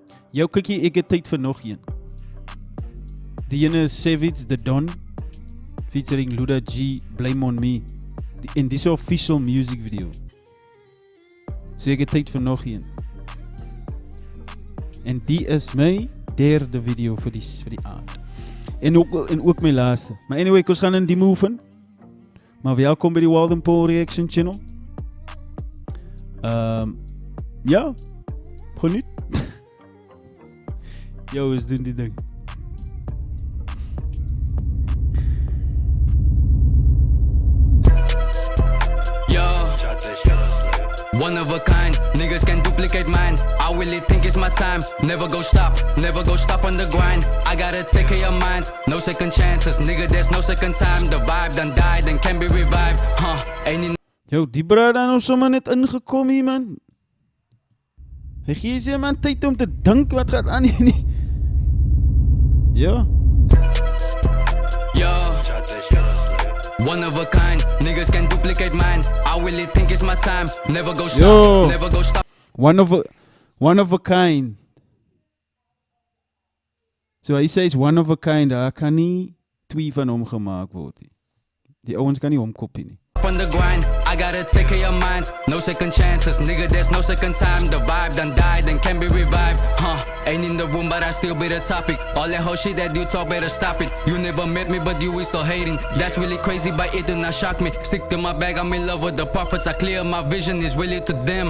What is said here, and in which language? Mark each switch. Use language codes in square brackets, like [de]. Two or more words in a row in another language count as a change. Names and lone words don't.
[af] Jou kikkie, ek het tyd vir nog een. Die ene is Savage the Don, featuring Luda G, Blame on Me. En dis 'n [en] official music video. [af] So ek het tyd vir nog een. En die is my derde video vir die aand. En ook my laaste. Maar anyway, ons gaan in die move in. Maar welkom by die Walden Paul Reaction Channel. Ja, geniet. Yo, eens doen die ding. [en] One of a kind, niggas can duplicate mine. I really think it's my time. Never go stop on the grind. I gotta take care of minds, no second chances. Nigga, there's no second time. The vibe done died and can be revived. Ain't [af] Yo, die brada dan nou sommer net ingekom hier, man. Hy gee sy man tyd om te dink wat gaat aan hier nie. Ja. [en] One of a kind, niggas can duplicate mine. I really think it's my time. Never go stop. One of a kind. [af] So hy sê is [en] one of a kind, [af] daar kan nie twee van hom gemaak word nie. Die ouens kan nie omkopie nie. [en] On the grind, I gotta take care of minds, no second chances. Nigga, there's no second time. The vibe done died and can be revived. Ain't in the room, but I still be the topic. All that whole shit that you talk, better stop it. You never met me, but you is so hating. That's really crazy, but it do not shock me. Stick to my bag, I'm in love with the prophets. I clear my vision, is really to them.